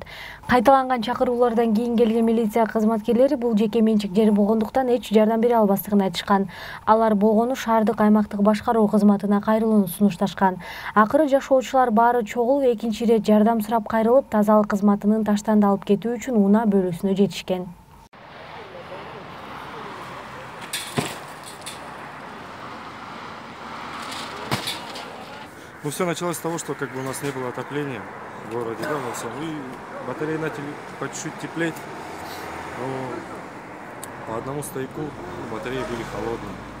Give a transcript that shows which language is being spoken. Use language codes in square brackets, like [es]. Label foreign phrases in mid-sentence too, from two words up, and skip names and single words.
[ky] Кайталанган чакыруулардан кийин келген милиция кызматкерлери бул жеке менчик жер болгондуктан эч жардам бере албастыгын айтышкан. Алар болгону шаардык аймактык башкаруу кызматына кайрылууну сунушташкан. Акыры жашоочулар баары чогулуп экинчи ирет жардам сурап кайрылып, тазалык кызматынын таштанды алып кетүү үчүн унаа бөлүүсүнө жетишкен. [ru] Ну, все началось с того, что как бы у нас не было отопления в городе, да, во всем. И батареи начали по чуть-чуть теплеть. Но по одному стояку батареи были холодные.